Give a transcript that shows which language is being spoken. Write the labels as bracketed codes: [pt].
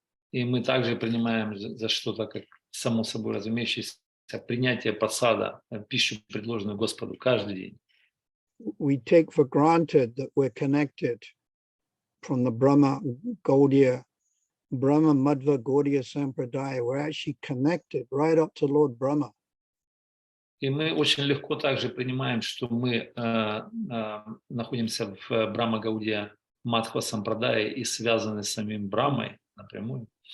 [ru] И мы также принимаем за что-то как само собой разумеющееся принятие посада, пищу, предложенную Господу каждый день. [en] We take for granted that we're connected from the Brahma Madhva Gaudiya Sampradaya. We're actually connected right up to Lord Brahma. [ru] И мы очень легко также принимаем, что мы находимся в Брахма Гаудия Мадхва Сампрадае и связаны с самим Брамой напрямую.